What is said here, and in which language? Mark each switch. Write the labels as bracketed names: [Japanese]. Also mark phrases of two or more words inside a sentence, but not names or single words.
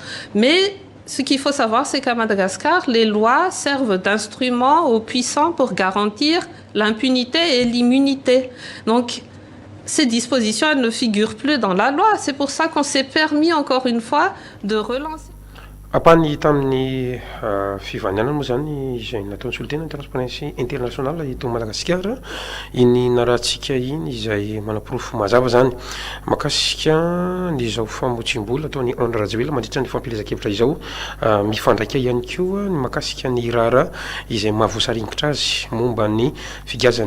[French] Mais ce qu'il faut savoir, c'est qu'à Madagascar, les lois servent d'instrument aux puissants pour garantir l'impunité et l'immunité. Donc, ces dispositions, elles ne figurent plus dans la loi. C'est pour ça qu'on s'est permis, encore une fois, de relancer. [Malagasy] Apany tamin'ny fivanianana moa zany izay nataon'ny solotena ny transparency international eto Madagasikara iny narahantsika iny izay manaporofo mazava zany makasika nyzao famotsim-bola ataony André Rajoelina mandritra ny fampilezakevitra izao mifandraika ihany koa ny makasika ny rara izay mahavoasaringitra azy momba ny figazan'ny